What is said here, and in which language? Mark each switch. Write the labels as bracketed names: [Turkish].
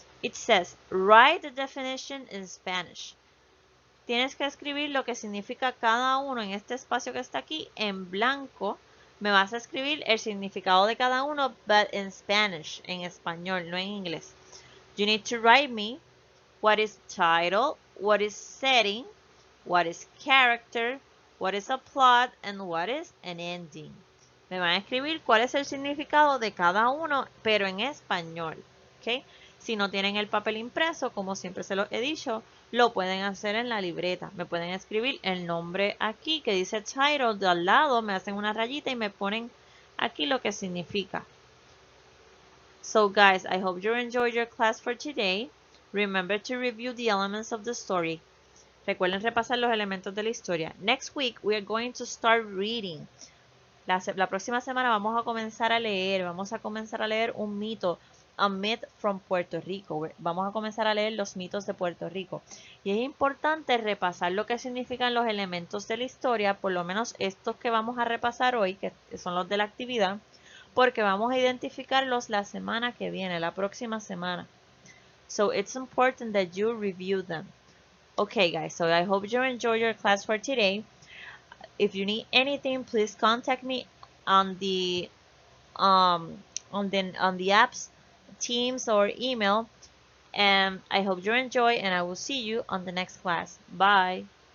[English] It says, write the definition in Spanish. [Spanish] Tienes que escribir lo que significa cada uno en este espacio que está aquí en blanco. Me vas a escribir el significado de cada uno, [English] but in Spanish, [Spanish] en español, no en inglés. [English] You need to write me what is title, what is setting, what is character, what is a plot, and what is an ending. [Spanish] Me van a escribir cuál es el significado de cada uno, pero en español. ¿Okay? Si no tienen el papel impreso, como siempre se los he dicho, lo pueden hacer en la libreta. Me pueden escribir el nombre aquí que dice title, de al lado me hacen una rayita y me ponen aquí lo que significa. [English] So guys, I hope you enjoyed your class for today. Remember to review the elements of the story. [Spanish] Recuerden repasar los elementos de la historia. [English] Next week, we are going to start reading. [Spanish] La próxima semana vamos a comenzar a leer. Vamos a comenzar a leer un mito. [English] A myth from Puerto Rico. [Spanish] Vamos a comenzar a leer los mitos de Puerto Rico. Y es importante repasar lo que significan los elementos de la historia, por lo menos estos que vamos a repasar hoy, que son los de la actividad, porque vamos a identificarlos la semana que viene, la próxima semana. [English] So it's important that you review them. Okay, guys, so I hope you enjoy your class for today. If you need anything, please contact me on the apps, Teams, or email. And I hope you enjoy, and I will see you on the next class. Bye.